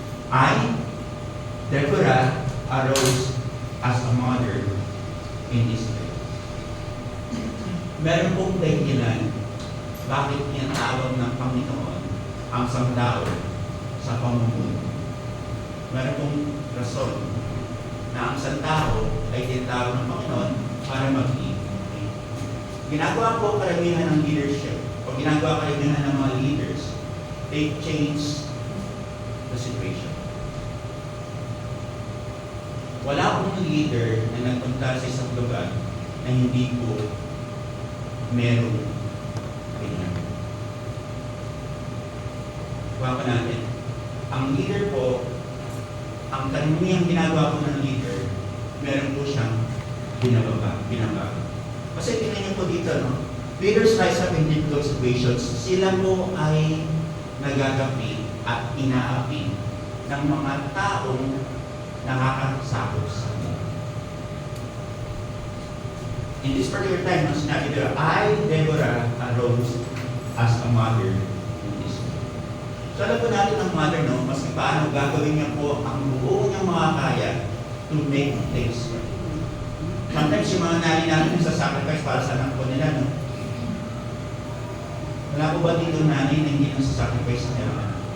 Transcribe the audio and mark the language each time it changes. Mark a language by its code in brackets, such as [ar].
[en] I, Deborah, arose as a mother in Israel. [tl] Meron pong dahilan bakit tinatawag ng Panginoon ang sangtao sa pamumuno. Meron pong rason na ang sangtao ay tinatawag ng Panginoon para mag-iib. Ginagawa po karamihan ng leadership o ginagawa karamihan ng mga leaders, [en] they change the situation. [tl] Wala pong leader na nagpunta sa isang lugar na hindi po merong ganyan. Kuha pa natin. Ang leader po, ang karamihan ginagawa po ng leader, meron po siyang binaba. Kasi tingnan niyo po dito, no? [en] Leaders rise up in difficult situations. [tl] Sila po ay nagagapi at inaapi ng mga taong nakakasakot sa kanila. [en] In this particular time, [tl] nung sinabi nila, [en] I, Deborah, arose as a mother in Israel. [tl] So alam po natin ang mother, no, mas paano gagawin niya po ang buo niyang mga kaya [en] to make things right. [tl] Sometimes yung mga nanay natin sa sacrifice para sa anak po nila, no? Wala po ba dito nanay na hindi nasa-sacrifice sa kanya?